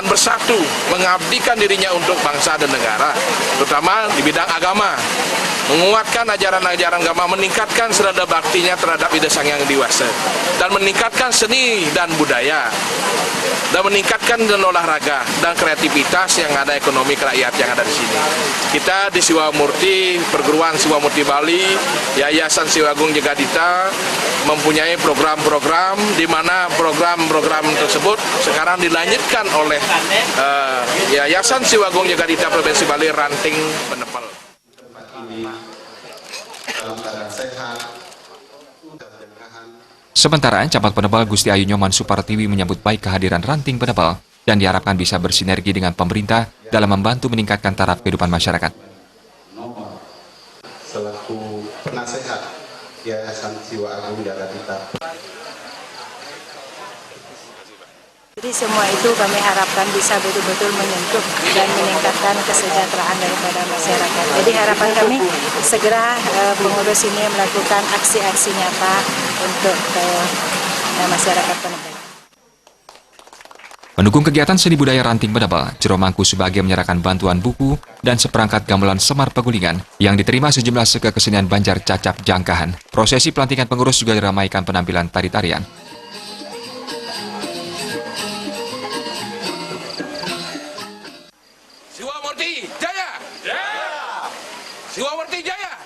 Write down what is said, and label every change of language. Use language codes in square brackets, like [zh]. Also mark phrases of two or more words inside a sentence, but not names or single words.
[id] bersatu mengabdikan dirinya untuk bangsa dan negara, terutama di bidang agama, menguatkan ajaran-ajaran agama, meningkatkan serada baktinya terhadap Ida Sang Hyang Diwasa, dan meningkatkan seni dan budaya, dan meningkatkan dan olahraga dan kreativitas yang ada ekonomi kerakyat yang ada di sini. Kita di Siwa Murti, Perguruan Siwa Murti Bali, Yayasan Siwa Agung Jagadita mempunyai program-program di mana program-program tersebut sekarang dilanjutkan oleh Yayasan Siwa Agung Jagadita Provinsi Bali Ranting Penebel. Sementara, Camat Penebel Gusti Ayu Nyoman Supartiwi menyambut baik kehadiran Ranting Penebel dan diharapkan bisa bersinergi dengan pemerintah dalam membantu meningkatkan taraf kehidupan masyarakat. Selaku penasehat Yayasan Siwa Agung Jagadita. Jadi semua itu kami harapkan bisa betul-betul menyentuh dan meningkatkan kesejahteraan daripada masyarakat. Jadi harapan kami segera pengurus ini melakukan aksi-aksi nyata untuk masyarakat Penebel. Mendukung kegiatan seni budaya Ranting Penebel, Jero Mangku Subagya menyerahkan bantuan buku dan seperangkat gamelan Semar Pegulingan yang diterima sejumlah seka kesenian Banjar Cacap Jangkahan. Prosesi pelantikan pengurus juga diramaikan penampilan tari-tarian. Siwa Murti Jaya! Jaya! Siwa Murti Jaya! Jaya!